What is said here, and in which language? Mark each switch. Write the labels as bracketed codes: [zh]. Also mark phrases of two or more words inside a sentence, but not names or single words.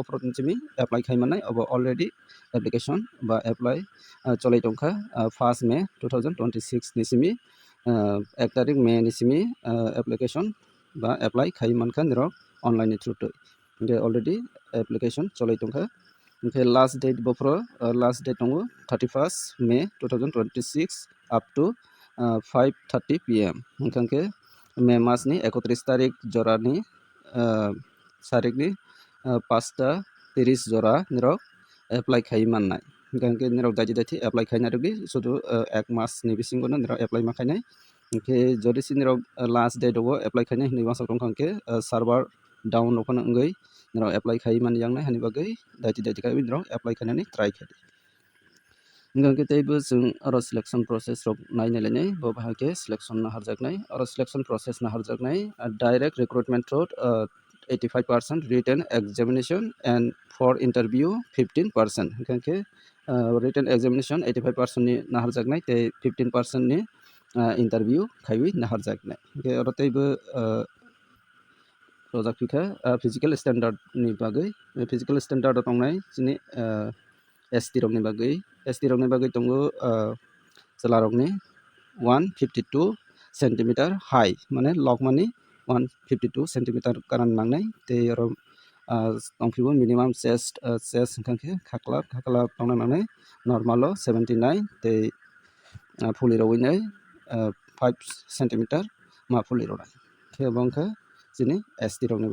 [trp] bophorok ni chimi apply khaimanai obo [en] already application [trp] ba apply cholai tongkha 1 May 2026 ni simi 1 tarik May ni simi application ba apply khai mankha nirok online ni through tui hingke [en] already application [trp] cholai tongkha hingke [en] last date [trp] bophoro [en] last date [trp] tongo [en] 31st May 2026 up to 5:30 PM [trp] hingke May mas ni 31 tarik jora ni sarik ni 5:30 jora nirok apply khai mannai hingke nirok daiti apply khainai rokni sudu 1 mas ni bisingono nirok apply ma khainai hingke jodi si nirok [en] last date [trp] o apply khainai hinui wasok tongkha hingke [en] server down [trp] okhano wngoi nirok apply khai mani yangnai hani bagui daiti kai nirok apply khainani try khai hingke teibo chung oro [en] selection process [trp] rok nainai bo bahai selection na harjaknai oro [en] selection process [trp] na harjaknai [en] direct recruitment route 85% written examination and for interview 15% [trp] hingke [en] written examination [trp] 85% ni na harjaknai tei 15% ni interview khaiwi na harjaknai hingke oro teibo rojak pika [en] physical standard [trp] ni bagui [en] physical standard [trp] tongnai chini ST rok ni bagui ST rokni bagui tongo chela rokni 152 [en] centimeter high [trp] mane lokmani 152 centimeter karan nangnai tei oro tongpibo [en] minimum chest [trp] hingkhe khakla tongna nangnai normal o 79 tei fuli rowinai 5 centimeter ma fuli roknai khe bongkha chini ST rokni